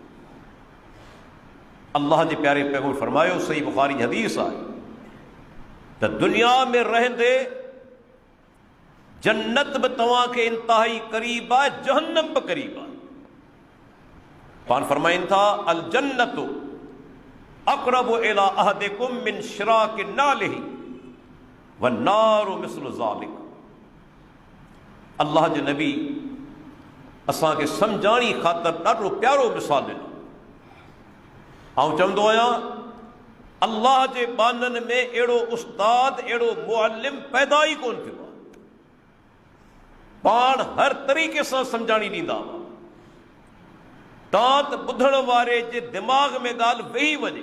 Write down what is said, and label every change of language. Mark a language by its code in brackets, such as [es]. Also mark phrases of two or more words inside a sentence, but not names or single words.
[sd] अल्लाह जे प्यारे पैगंबर फरमायो, सही बुखारी जी हदीस आहे त दुनिया में रहंदे जन्नत बि तव्हांखे इंतहाई क़रीब आहे, जहन्नम बि क़रीब आहे। पाण फरमाइनि था [ar] الجنةُ أقربُ إلى أحدِكم من شِراكِ نعلِه والنارُ مثلُ ذلك. [sd] अल्लाह जो नबी असांखे सम्झाणी ख़ातिर ॾाढो प्यारो मिसाल ॾिनो। आउं चवंदो आहियां, अल्लाह जे बाननि में अहिड़ो उस्ताद, अहिड़ो मुअल्लिम पैदा ई कोन थियो आहे। पाण हर तरीक़े सां सम्झाणी ॾींदा हुआ, तां त ॿुधण वारे जे दिमाग़ में ॻाल्हि वेही वञे।